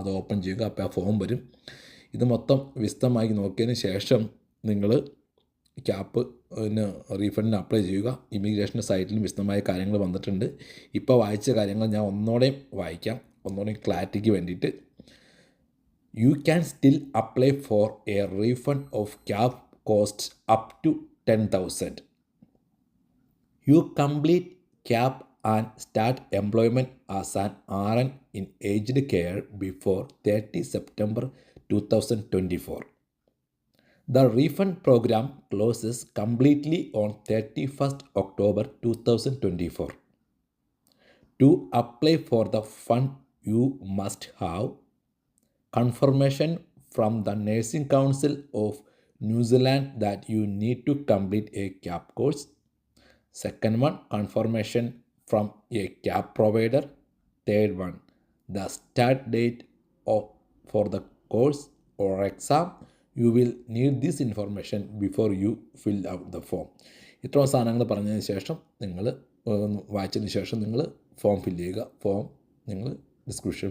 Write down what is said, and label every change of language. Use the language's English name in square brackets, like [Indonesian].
[Malayalam] അത് ഓപ്പൺ ചെയ്യുക, അപ്പോൾ ആ ഫോം വരും. ഇത് മൊത്തം വിശദമായി നോക്കിയതിന് ശേഷം നിങ്ങൾ ക്യാപ്പ് റീഫണ്ടിന് അപ്ലൈ ചെയ്യുക. ഇമിഗ്രേഷൻ സൈറ്റിലും വിശദമായ കാര്യങ്ങൾ വന്നിട്ടുണ്ട്. ഇപ്പോൾ വായിച്ച കാര്യങ്ങൾ ഞാൻ ഒന്നോടെയും വായിക്കാം, ഒന്നോടെയും ക്ലാരിറ്റിക്ക് വേണ്ടിയിട്ട്. [English] You can still apply for a refund of CAP cost up to 10,000. You complete CAP and start employment as an RN in aged care before 30 September 2024. The refund program closes completely on 31st October 2024. To apply for the fund, you must have confirmation from the Nursing Council of New Zealand that you need to complete a CAP course. Second one, confirmation from a CAP provider. Third one, the start date for the course or exam. You will need this information before you fill out the form. [Malayalam] ഇത്രയും സാധനങ്ങൾ പറഞ്ഞതിന് ശേഷം നിങ്ങൾ വായിച്ചതിന് ശേഷം നിങ്ങൾ form fill ചെയ്യുക. Form നിങ്ങൾ description